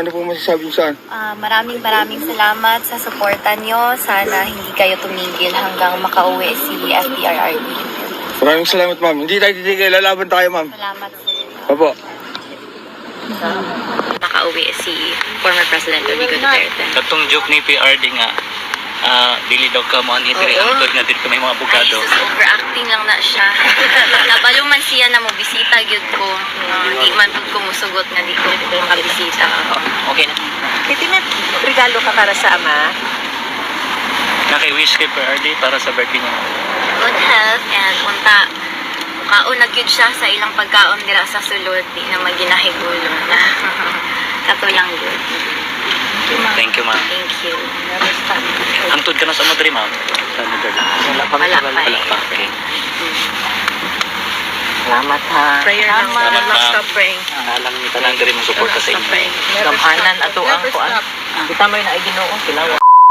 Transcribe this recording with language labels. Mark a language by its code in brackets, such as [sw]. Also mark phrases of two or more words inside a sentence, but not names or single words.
[tl] Ano po masasabi saan? Maraming salamat sa suporta nyo. Sana hindi kayo tumigil hanggang makauwi si FPRRD. Maraming salamat, ma'am. Hindi tayo titigil. Lalaban tayo, ma'am. Salamat, sir. Opo. Makauwi si former President Rodrigo Duterte. [ceb] Katong joke ni PRD nga, dili daw ka mo ang hitri ang tod nga dili ka may mga abogado. Ay, overacting lang na siya. Nabalo man siya na mo bisita gyud ko. Di man pud ko musugot nga di ko makabisita. Okay na. Piti may regalo ka para sa ama? Naki-wish kay PRD para sa birthday niya. [en] Good health and [ceb] unta kaon na gyud siya sa ilang pagkaon dira sa sulod di na maginahigulo na. Katulang gyud. [en] Thank you, ma'am. Thank you. [ceb] Hangtod ka na sa Madrid, ma'am. Sa Netherlands. Wala pa. Wala pa. Okay. Salamat ha. Prayer lang. Salamat, [en] Stop [ceb] ma'am. [en] praying. [ceb] Alam ni tanan diri mo suporta sa inyo. Gamhanan ato ang kuan. Kita mo na Ginoo, kilawa.